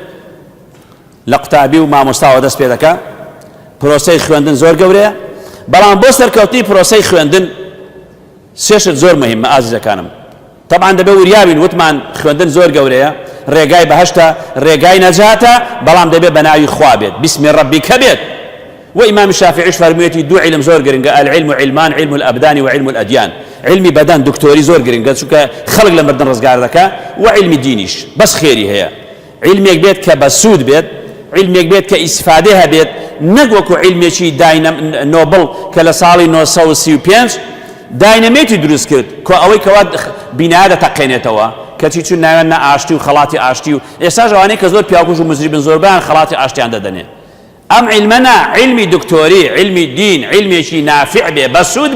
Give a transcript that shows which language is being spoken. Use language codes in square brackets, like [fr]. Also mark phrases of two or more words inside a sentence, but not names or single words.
[ckb] لە قوتابی و مامۆستاوە دەست پێ دەکات پرۆسەی خوێندن زۆر گەورەیە بەڵام بۆ سەرکەوتنی پرۆسەی خوێندن سێشت زۆر مهمە ئازیزەکانم طبعا دەبێ وریابین وتمان خوێندن زۆر گەورەیە ڕێگای بەهەشتە ڕێگای نەجاتە بەڵام دەبێ بە ناوی خوا بێت [ar] بسمی ڕەبیکە [ckb] بێت و ئیمام شافعیش فەرموویەتی دوو عیلم زۆر گرنگە [ar] العلم علمان علم الأبدان و علم الأديان [ckb] علمی بەدەن دکتۆری زۆر گرنگە چونکە خەڵک لە مردن ڕزگار دەکات و علمی دینیش بەس خێری هەیە علمێک بێت کە بە سوود بێت علمێک بێت کە ئیسفادە هەبێت نەک وەکو علمێکی نۆبڵ کە لە ساڵی 1935 داینەمێتی دروست کرد کە ئەوەی کەوا بینایە دەتەقێنێتەوە کەچی چون ناوێن نە ئاشتی و خەڵاتی ئاشتی و ئێستا ژەوانەی کە زۆر پیاکوژ و مزریبن زۆربیان خەڵاتی ئاشتیان دەدەنێ ئەم علمەنا علمی دکتۆری علمی دین علمێکی نافع بێ بەسوود